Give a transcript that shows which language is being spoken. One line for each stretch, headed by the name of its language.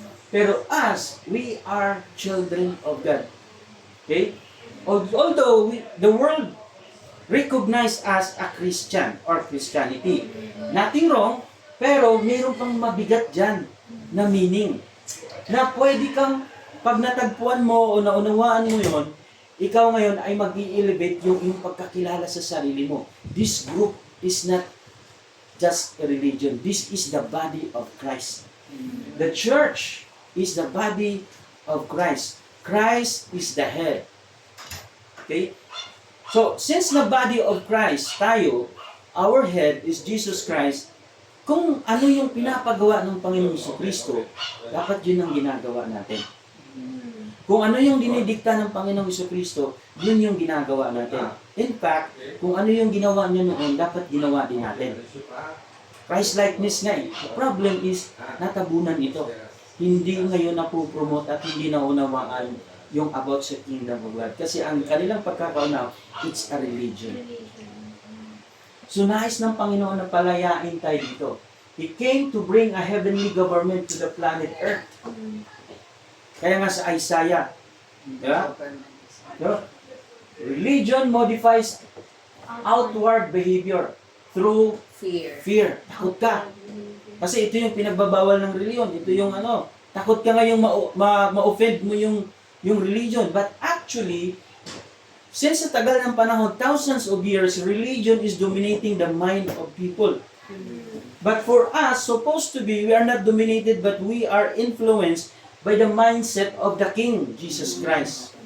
English: Pero us, we are children of God. Okay? Although the world recognize us a Christian or Christianity. Nothing wrong,
Filipino: pero mayroon pang mabigat dyan na meaning. Na pwede kang, pag natagpuan mo o naunawaan mo yon, ikaw ngayon ay mag-i-elevate yung pagkakilala sa sarili mo.
English: This group is not just a religion. This is the body of Christ. The church is the body of Christ. Christ is the head. Okay? So, since the body of Christ, tayo, our head is Jesus Christ,
Filipino: kung ano yung pinapagawa ng Panginoong Jesucristo, dapat yun ang ginagawa natin. Kung ano yung dinidikta ng Panginoong Jesucristo, yun yung ginagawa natin. In fact, kung ano yung ginawa niya noon, dapat ginawa din natin. Christ-likeness nga eh.
English: The problem is,
Filipino: natabunan ito. Hindi ngayon napupromote at hindi naunawaan yung about sa kingdom of God. Kasi ang kanilang pagkakaunaw,
English: it's a religion.
Filipino: So nais ng Panginoon na palayain tayo dito.
English: He came to bring a heavenly government to the planet Earth.
Filipino: Kaya nga sa Isaiah, diba? Diba?
English: Religion modifies outward behavior. through Fear. fear.
Filipino: Takot ka. Kasi ito yung pinagbabawal ng reliyon. Ito yung takot ka ngayong ma-offend mo yung religion.
English: But actually, since
Filipino: sa tagal ng panahon,
English: thousands of years, religion is dominating the mind of people. But for us, supposed to be, we are not dominated, but we are influenced by the mindset of the King, Jesus Christ.